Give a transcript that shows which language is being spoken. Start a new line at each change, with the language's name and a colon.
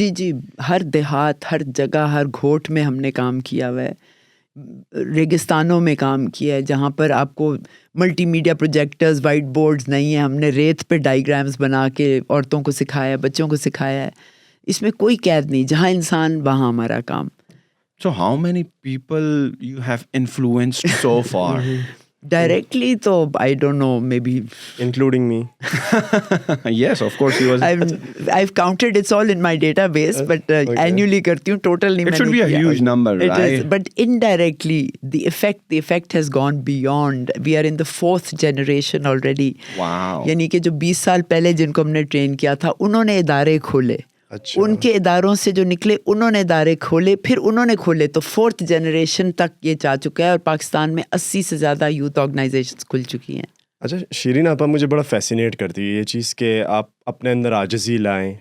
Urdu: جی, ہر دیہات, ہر جگہ, ہر گھوٹ میں ہم نے کام کیا ہوا ہے. ریگستانوں میں کام کیا ہے جہاں پر آپ کو multi media projectors, white boards نہیں ہیں. ہم نے ریت پہ ڈائیگرامز بنا کے عورتوں کو سکھایا, بچوں کو سکھایا ہے. اس میں کوئی قید نہیں, جہاں انسان وہاں ہمارا کام.
English: So how many people you have influenced so far? Directly
Urdu: تو
English: I don't know, maybe including me. Yes, of course he was. I've counted, it's all in my database, but annually
Urdu: کرتی ہوں,
English: total
Urdu: نہیں.
English: It should be a huge number, it right? Is, but indirectly the effect has gone beyond. We are in the 4th generation already. Wow.
Urdu: یعنی کہ جو 20 سال پہلے جن کو ہم نے ٹرین کیا تھا, انہوں نے ادارے کھولے. ان کے اداروں سے جو نکلے انہوں نے ادارے کھولے, پھر انہوں نے کھولے, تو 4th جنریشن تک یہ جا چکا ہے. اور پاکستان میں 80 سے زیادہ یوتھ آرگنائزیشنز کھل چکی ہیں. اچھا شیرین آپا, مجھے بڑا فیسینیٹ کرتی ہے یہ چیز کہ آپ اپنے اندر عاجزی لائیں.